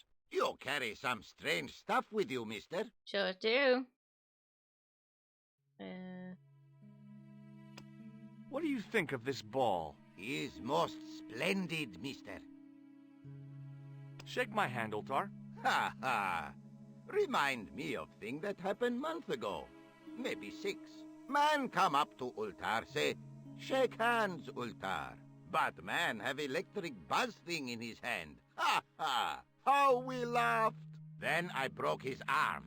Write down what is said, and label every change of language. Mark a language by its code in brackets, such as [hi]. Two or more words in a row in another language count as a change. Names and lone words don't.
[en] You carry some strange stuff with you, mister. Sure do. What do you think of this ball? Is most splendid, mister. Shake my hand, Ultar. Ha ha. Remind me of thing that happened month ago. Maybe 6. Man come up to Ultar, say, shake hands, Ultar. But man have electric buzz thing in his hand. Ha ha. How we laughed. Then I broke his arms.